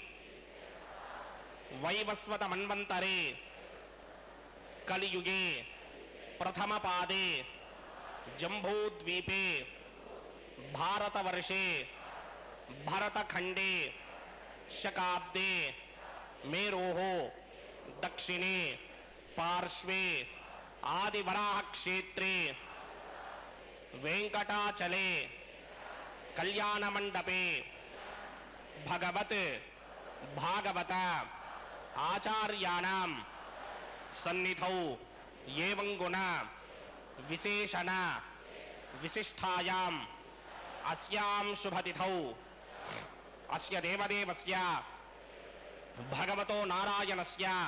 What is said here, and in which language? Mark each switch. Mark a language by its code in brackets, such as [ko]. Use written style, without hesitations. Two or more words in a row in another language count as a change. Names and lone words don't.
[sa] वैवस्वत मन्वन्तरे कलियुगे प्रथमपादे जम्बूद्वीपे भारतवर्षे भरतखण्डे शकाब्दे मेरोः दक्षिणे पार्श्वे आदिवराह क्षेत्रे वेंकटाचले कल्याण मंडपे भगवत भागवत ఆచార్యాణం సన్నిధౌ ఏవం గుణ విశేషణ విశిష్టాయాం అస్యాం శుభతిథౌ అస్య దేవదేవస్య భగవతో నారాయణస్య